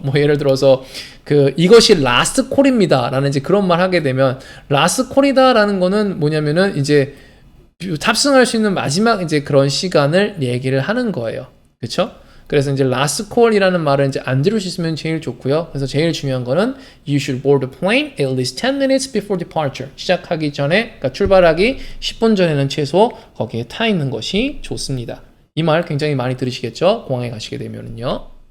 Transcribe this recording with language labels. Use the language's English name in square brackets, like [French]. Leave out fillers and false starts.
[Korean] 뭐 예를 들어서 그 이것이 last call입니다라는 이제 그런 말 하게 되면 last call이다라는 거는 뭐냐면은 이제 탑승할 수 있는 마지막 이제 그런 시간을 얘기를 하는 거예요. 그렇죠? 그래서 이제 last call이라는 말을 이제 안 들을 수 있으면 제일 좋고요. 그래서 제일 중요한 거는 [English] you should board the plane at least 10 minutes before departure. [Korean] 시작하기 전에, 그러니까 출발하기 10분 전에는 최소 거기에 타 있는 것이 좋습니다. 이 말 굉장히 많이 들으시겠죠? 공항에 가시게 되면은요.